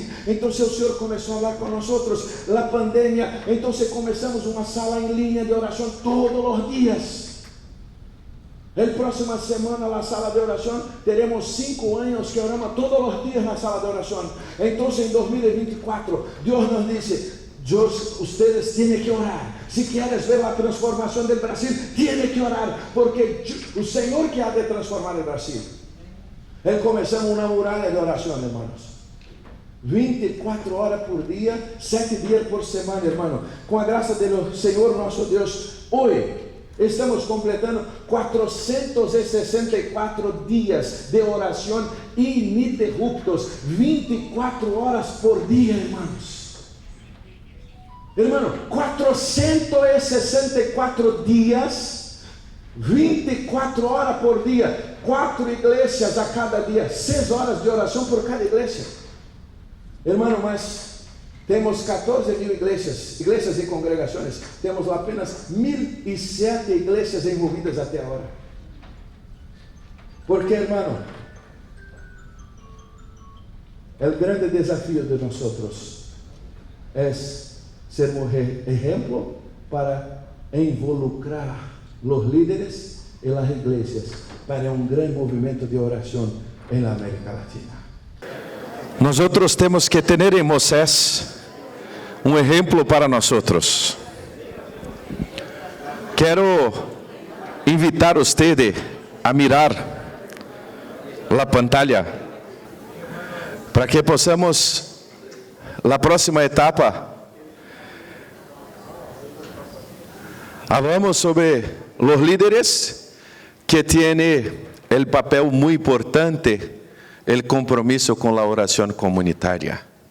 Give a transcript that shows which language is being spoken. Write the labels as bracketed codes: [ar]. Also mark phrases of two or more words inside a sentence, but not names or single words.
[pt] Então o Senhor começou a falar com nós, a pandemia, então começamos uma sala em linha de oração todos os dias. Na próxima semana, na sala de oração, teremos 5 anos que oramos todos os dias na sala de oração. Então em 2024, Deus nos disse: [es] ustedes tienen que orar. Si quieres ver la transformación del Brasil, tiene que orar, porque [pt] o Senhor [es] que ha de transformar el Brasil. Comenzamos una muralla de oración, hermanos. 24 horas por día, 7 días por semana, hermano. Con la gracia del Señor nuestro Dios, hoy estamos completando 464 días de oración ininterruptos, 24 horas por día, hermanos. [pt] Hermano, 464 dias, 24 horas por dia, 4 igrejas a cada dia, 6 horas de oração por cada igreja. Hermano, mas temos 14.000 igrejas e congregações, temos apenas 1.007 igrejas envolvidas até agora. Porque, hermano, o grande desafio de nós é sermos [es] ejemplo para involucrar los líderes [pt] e [es] las iglesias [pt] para um grande movimento de oração [es] en la América Latina. [pt] Nosotros temos que ter em Moisés exemplo para nós. Quero invitar você a [es] mirar a pantalla [pt] para que possamos, na próxima etapa, hablamos sobre os líderes que têm o papel muito importante, o compromisso com a oração comunitária.